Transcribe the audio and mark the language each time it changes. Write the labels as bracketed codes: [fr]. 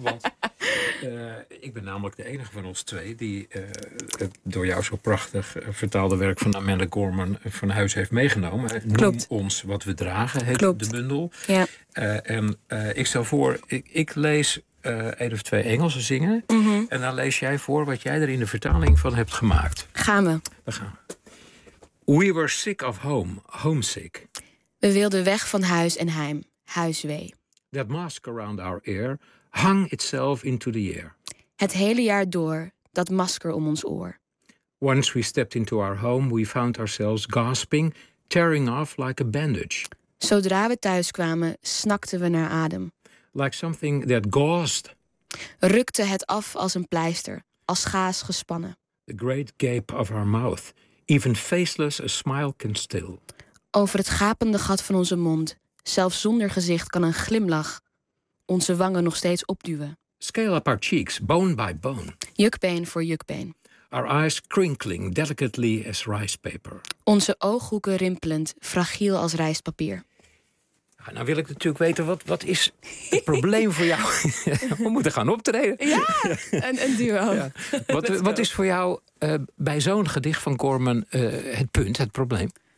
[nl] Want ik ben namelijk de enige van ons twee die het door jou zo prachtig vertaalde werk van Amanda Gorman van huis heeft meegenomen. Klopt. Noem ons wat we dragen, heet de bundel. Ja. Ik stel voor, ik lees één of twee Engelse zinnen. Mm-hmm. En dan lees jij voor wat jij er in de vertaling van hebt gemaakt. Gaan we. Daar gaan we. [en] We were sick of home, homesick. [nl] We wilden weg van huis en heim, huiswee. [en] That mask around our ear hung itself into the air. [nl] Het hele jaar door, dat masker om ons oor. [en] Once we stepped into our home, we found ourselves gasping, tearing off like a bandage. [nl] Zodra we thuis kwamen, snakten we naar adem. [en] Like something that gauzed. [nl] Rukte het af als een pleister, als gaas gespannen. [en] The great gape of our mouth. Even faceless, a smile can still. [nl] Over het gapende gat van onze mond, zelfs zonder gezicht, kan een glimlach onze wangen nog steeds opduwen. [en] Scale up our cheeks, bone by bone. [nl] Jukbeen voor jukbeen. [en] Our eyes crinkling delicately as rice paper. [nl] Onze ooghoeken rimpelend, fragiel als rijstpapier. Nou wil ik natuurlijk weten, wat is het probleem voor jou? We moeten gaan optreden. Ja, een duo. Ja. Wat is voor jou bij zo'n gedicht van Gorman het punt, het probleem?